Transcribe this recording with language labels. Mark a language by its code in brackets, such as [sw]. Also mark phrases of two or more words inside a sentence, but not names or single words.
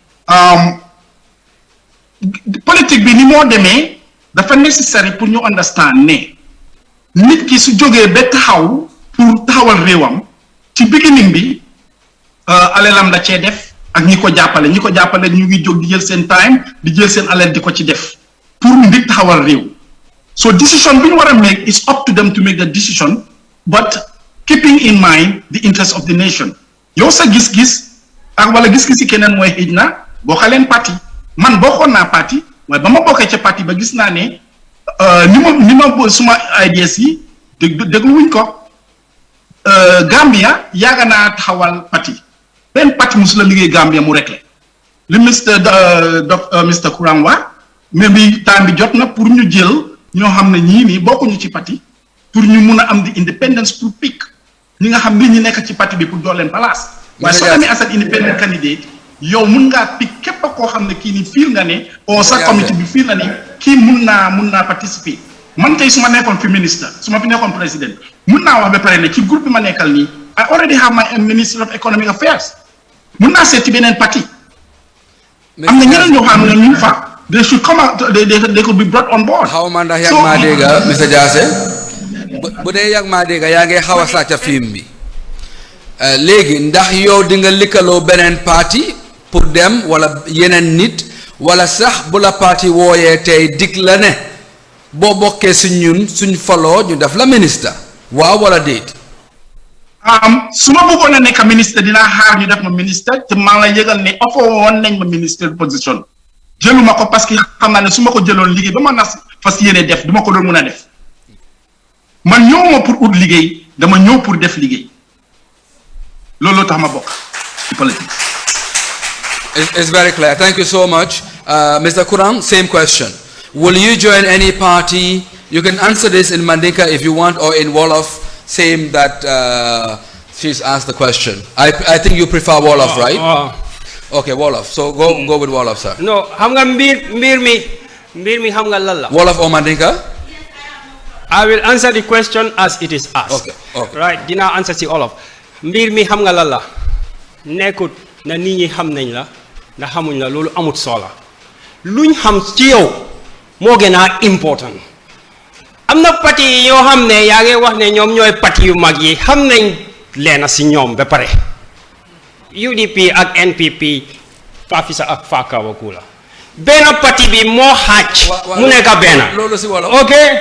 [wo] politique bi ni moo demee dafa nécessaire pour ñu understand ne nit ki su jógee ba taxaw pour taxawal réewam ci beginning bi alelam la cee def ak ñi ko jàppale ñu ngi jóg di jël seen time di jël seen alal di ko ci def pour nit taxawal réew so decision bi ñu war a [en] make is up to them to make the decision but keeping in mind the interest of the nation [wo] yow sa gis-gis ak wala gis-gisi keneen mooy xëj na boo xaleen parti man bokkoon naa parti waaye ba ma bokkee ca parti ba gis naa ne ni ma suma ideas yi dégluwuñ ko Gambia yaaga naa taxawal parti benn parti musu la liggéey Gambia mu réglé li Mr. Quran wax mais bi temps bi jot na pour ñu jël ñoo xam ne ñii nii bokkuñu ci parti pour ñu mun a am di independence pour pick ñi nga xam ne ñi nekk ci parti bi pour jox leen place waaye soo demee [en] as an independent candidate [wo] yow mun ngaa pick képp koo xam ne kii ni fiil nga ne o sa comité bi fiil nga ne kii mun naa participer man tey su ma nekkoon fi ministre su ma fi nekkoon président mun naa wax ba pare ne ci groupe bi ma nekkal nii [en] I already have my Minister of Economic Affairs [wo] mun naa seet ci beneen parti am na ñeneen ñoo xam ne ñu fa [en] they should come out they could be brought on board. [wo] xaw ma ndax yàgg maa dégg Mr. Jasse bu dee yàgg maa dégg yaa ngi xaw a sàcc film bi léegi ndax yow di nga likkaloo beneen parti pour dem wala yeneen nit wala sax bu la parti wooyee tey dig la ne boo bokkee suñ faloo ñu def la ministre waaw wala déet. su ma bëggoon a nekk ministre dinaa xaar ñu def ma ministre te maa ngi lay yëgal ne offre woon nañ ma ministre position jëluma ko parce que xam naa ne su ma ko jëloon liggéey ba ma nas fas yéene def du ma ko doon mun a def man ñëwuma pour ut liggéey dama ñëw pour def liggéey loolu tax ma bokk ci politique. [en] It's very clear. Thank you so much. Mr. Quran, same question. Will you join any party? You can answer this in Mandinka if you want or in Wolof, same that she's asked the question. I think you prefer Wolof, right? Okay, Wolof. So go with Wolof, sir. No, [wo] hamga mbir mi hamga lalla. [en] Wolof or Mandinka? I will answer the question as it is asked. Okay. [wo] Right, dina answer si Wolof. Mbir mi hamga lalla. Nekut na nit ñi xam nañ la na xamuñ la loolu amut solo luñ xam ci yow moo gën a important am na parti yi yoo xam ne yaa ngi wax ne ñoom ñooy parti yu mag yi xam nañ leena si ñoom ba pare UDP ak NPP Fafisa ak Fakawakula benn parti bi moo xaaj mu nekk benn ok